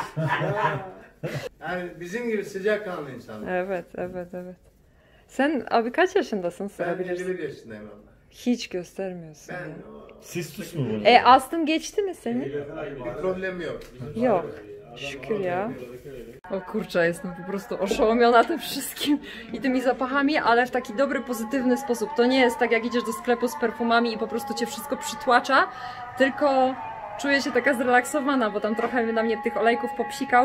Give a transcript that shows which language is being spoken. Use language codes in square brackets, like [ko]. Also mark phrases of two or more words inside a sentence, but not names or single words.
[tr] Yani bizim gibi sıcakkanlı insanlar. Evet. Sen abi kaç yaşındasın, Ben sorabilirsin. 51 yaşındayım abla. Hiç göstermiyorsun. Ben ya. Sistus mu bu? Astım geçti mi senin? bir problem yok. Yok. Szükür ja. [pl] O kurczę, jestem po prostu oszołomiona tym wszystkim i tymi zapachami, ale w taki dobry, pozytywny sposób. To nie jest tak, jak idziesz do sklepu z perfumami i po prostu cię wszystko przytłacza, tylko czuję się taka zrelaksowana, bo tam trochę na mnie tych olejków popsikał.